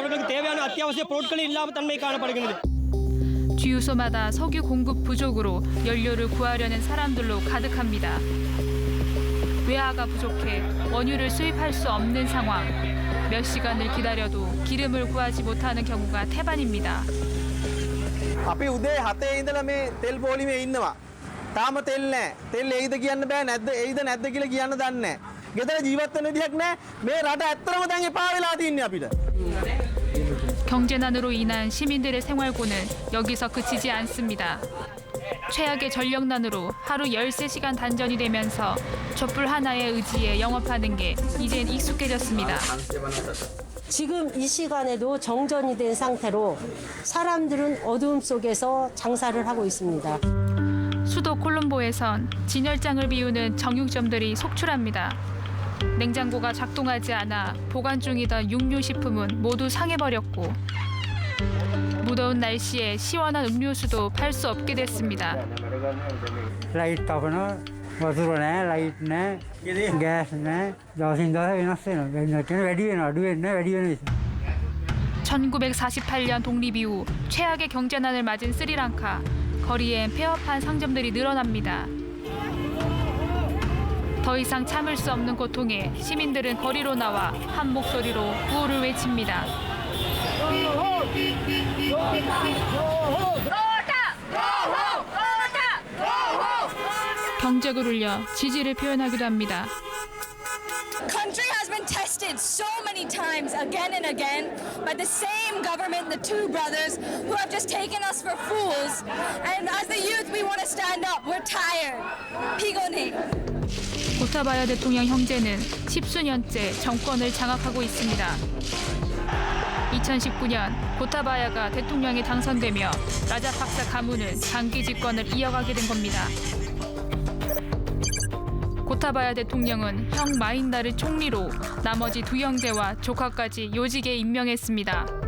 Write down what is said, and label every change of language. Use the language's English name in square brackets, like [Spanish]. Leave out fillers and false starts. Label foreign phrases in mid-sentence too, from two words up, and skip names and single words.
[Tamil] அவர்களுக்கு தேவையான அத்தியாவசிய பொருட்கள் இல்லாத தன்மை காணப்படுகிறது. [Korean] 주유소마다 석유 공급 부족으로 연료를 구하려는 사람들로 가득합니다. 외화가 부족해 원유를 수입할 수 없는 상황. 몇 시간을 기다려도 기름을 구하지 못하는 경우가 태반입니다. [Sinhala] අපි උදේ 7 ඉඳලා මේ තෙල් පොලිමේ ඉන්නවා. තාම තෙල් නැහැ. තෙල් එයිද කියන්න බෑ නැද්ද එයිද නැද්ද කියලා කියන්න දන්නේ නැහැ. ගෙදර ජීවත් වෙන්න විදියක් නැහැ. මේ රට ඇත්තටම දැන් එපා වෙලා තින්නේ අපිට. [Korean] 경제난으로 인한 시민들의 생활고는 여기서 그치지 않습니다. 최악의 전력난으로 하루 13시간 단전이 되면서 촛불 하나의 의지에 영업하는 게 이젠 익숙해졌습니다. 지금 이 시간에도 정전이 된 상태로 사람들은 어두움 속에서 장사를 하고 있습니다. 수도 콜롬보에선 진열장을 비우는 정육점들이 속출합니다. 냉장고가 작동하지 않아 보관 중이던 육류식품은 모두 상해버렸고 무더운 날씨에 시원한 음료수도 팔 수 없게 됐습니다. 라이트 타거나 [Sinhala] වතුර නැහැ, ලයිට් නැහැ, ගෑස් නැහැ. දවසින් දවස වෙනස් වෙනවා. වෙනකන් වැඩි වෙනවා, අඩු වෙන්නේ වැඩි වෙන නිසා. [Korean] 1948년 독립 이후 최악의 경제난을 맞은 스리랑카. 거리엔 폐업한 상점들이 늘어납니다. 더 이상 참을 수 없는 고통에 시민들은 거리로 나와 한 목소리로 구호를 외칩니다. 경적을 울려 지지를 표현하기도 합니다. [English] Country has been tested so many times again and again by the same government, the two brothers who have just taken us for fools. And as the youth, we want to stand up. We're tired. [Korean] 피곤해. 고타바야 대통령 형제는 10수년째 정권을 장악하고 있습니다. 2019년 고타바야가 대통령에 당선되며 라자팍사 가문은 장기 집권을 이어가게 된 겁니다. 고타바야 대통령은 형 마힌다를 총리로 나머지 두 형제와 조카까지 요직에 임명했습니다.